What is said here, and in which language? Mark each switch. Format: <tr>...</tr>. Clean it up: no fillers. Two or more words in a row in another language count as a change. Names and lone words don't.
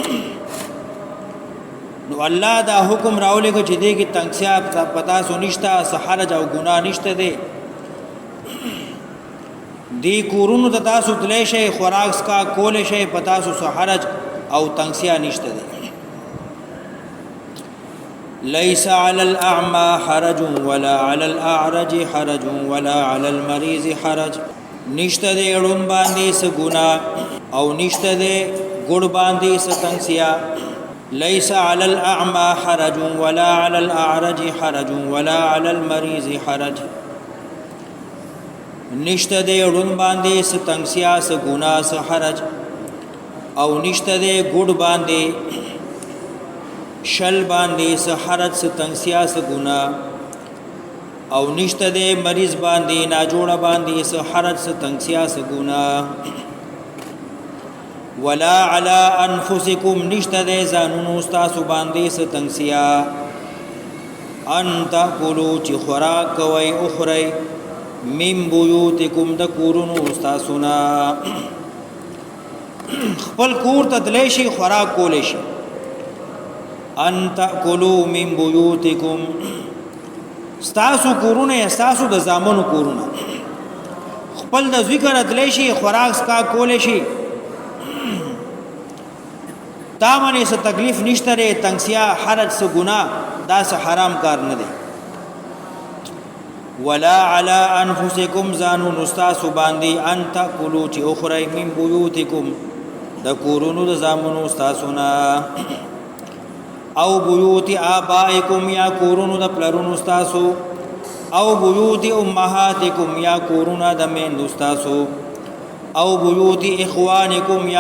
<ps>نو الله دا حکم راولېږه چې دې کې تنګسیا په تاسو نشته، څه حرج او ګناه نشته دی. دې کورونو ته تاسو تللی شئ، خوراک څښاک کولی شئ، په تاسو څه حرج او تنګسیا نشته دی.</ps> <ar>ليس على الأعمى حرج ولا على الأعرج حرج ولا على المريض حرج.</ar> <ps>نشته دې ړوند باندې څه ګناه او نشته دې ګوډ باندې څه تنګسیا.</ps> <ar>ليس على الأعمى حرج ولا على الأعرج حرج ولا على المريض حرج.</ar> <ps>نشته دې ړوند باندې څه تنګسیا څه ګناه څه حرج او نشته دې ګوډ باندې شل باندې څه حرج څه تنګسیا څه ګناه او نشته دې مریض باندې ناجوړه باندې څه حرج څه تنګسیا څه ګناه.</ps> <ar>ولا على انفسکم</ar> <ps>نشته دې ځانونو ستاسو باندې څه تنګسیا</ps> <ar>ان تاکلوا</ar> <ps>چې خوراک کوئ</ps> <ar>اخرئ من بیوتکم</ar> <ps>د کورونو ستاسو نه. خپل کور ته تللی شي خوراک کولی شي.</ps> <ar>ان تاکلوا من بیوتکم</ar> <ps>ستاسو کورونه ستاسو د زامنو کورونه خپل د ذکر اتلی شي خوراک څخه کولی شي، تا باندې څه تکلیف نشته ری، تنګسیا حرج څه ګناه دا څه حرام کار نه دی.</ps> <ar>ولا على انفسکم</ar> <ps>ځانونو ستاسو باندې</ps> <ar>ان تاکلوا</ar> <ps>چې</ps> <ar>اخرئ من بیوتکم</ar> <ps>د کورونو د زامنو ستاسو نه او</ps> <ar>بیوت آبائکم</ar> <ps>یا کورونو د پلرونو ستاسو او</ps> <ar>بیوت امهاتکم</ar> <ps>یا کورونه د میندو ستاسو او</ps> <ar>بیوت اخوانکم</ar> <ps>یا</ps>